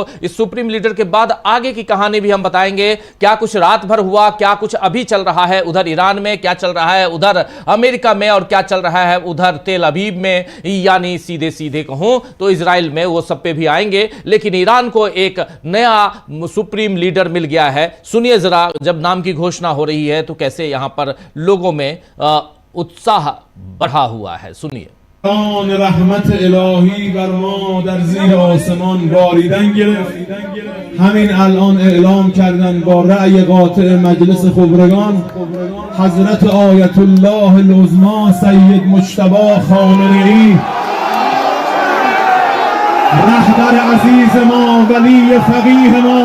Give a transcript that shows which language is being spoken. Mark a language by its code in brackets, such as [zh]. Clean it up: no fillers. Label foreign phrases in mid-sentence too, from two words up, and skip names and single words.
[hi] इस सुप्रीम लीडर के बाद आगे की कहानी भी हम बताएंगे। क्या कुछ रात भर हुआ, क्या कुछ अभी चल रहा है उधर ईरान में, क्या चल रहा है उधर अमेरिका में, और क्या चल रहा है उधर तेल अवीव में, यानी सीधे सीधे कहूं तो इजराइल में, वो सब पे भी आएंगे। लेकिन ईरान को एक नया सुप्रीम लीडर मिल गया है। सुनिए जरा, जब नाम की घोषणा हो रही है तो कैसे यहां पर लोगों में उत्साह बढ़ा हुआ है। सुनिए। [fa] رحمت الهی بر ما در زیر آسمان باریدن گرفت. همین الان اعلام کردن با رأی قاطع مجلس خبرگان حضرت آیت الله العظما سید مجتبی خامنه‌ای رهبر عزیز ما، ولی فقیه ما.